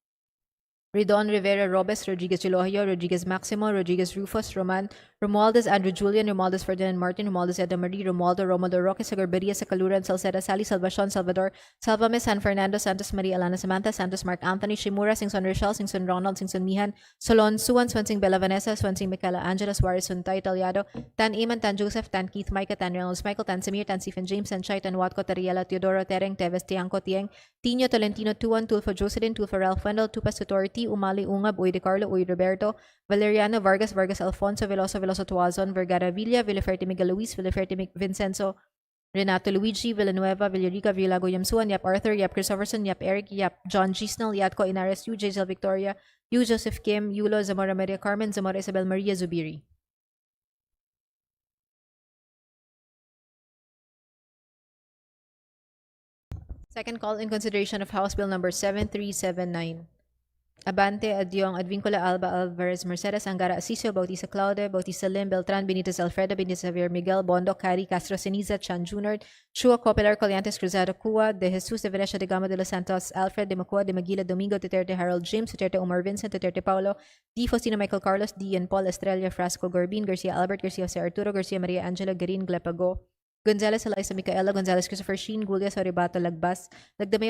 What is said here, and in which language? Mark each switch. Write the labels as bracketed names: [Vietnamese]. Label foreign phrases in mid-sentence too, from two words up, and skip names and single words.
[English] Ridon Rivera Robes, Rodriguez Elohio, Rodriguez Maximo, Rodriguez Rufus, Romualdez Andrew Julian, Romualdez Ferdinand Martin, Romualdez Edna Marie, Romualdo Roque, Sagarberia, Sacaluran, Salceda Sally, Salvacion, Salvador, Salvame, San Fernando, Santos Maria Alana Samantha, Santos Mark Anthony, Shimura, Singson Rochelle, Singson Ronald, Singson Mihan, Solon, Suwan, Swansing Bella Vanessa, Swansing Michaela Angela, Suarez, Suntay, Italiado, Tan Iman, Tan Joseph, Tan Keith, Micah, Tan Reynolds, Michael, Tan Samir, Tan Stephen James, Tan Chai, Tan Watco, Tariela, Teodoro, Tereng, Teves, Tiangco, Tieng, Tino, Tolentino, Tuan, Tulfo Jocelyn, Tulfo Ralph Wendell, Tupas Tutorti, Umali Ungab, Uy de Carlo, Uy Roberto, Valeriano Vargas, Vargas Alfonso, Veloso Tuazon, Vergara Villa, Villaferte Miguel Luis, Villaferte Vincenzo, Renato Luigi, Villanueva, Villarica, Villago Yamsuan, Yap Arthur, Yap Christopherson, Yap Eric, Yap John Gisnell, Yatco Inares, Yu Jaisel Victoria, Yu Joseph Kim, Yulo, Zamora Maria Carmen, Zamora Isabel Maria Zubiri. Second call in consideration of House Bill number 7379. Abante, Adyong, Advincula, Alba, Alvarez, Mercedes, Angara, Asisio, Bautista Claude, Bautista Lim, Beltran, Benitez, Alfredo, Benitez, Javier, Miguel, Bondo, Cari, Castro, Ceniza, Chan Jr., Chua, Copelar, Coliantes, Cruzado, Cua, De Jesus, De Venecia, De Gama, De Los Santos, Alfred, De Macua, De Maguila, Domingo, Duterte, Harold James, Duterte, Omar Vincent, Duterte, Paulo, D. Faustino, Michael Carlos, D. and Paul, Estrella, Frasco, Gorbin, Garcia, Albert, Garcia, Jose Arturo, Garcia, Maria Angela, Garin, Glepago, Gonzales, Eliza Micaela, Gonzales, Christopher Sheen, Gulias, Oribato, Lagbas, Lagdameo,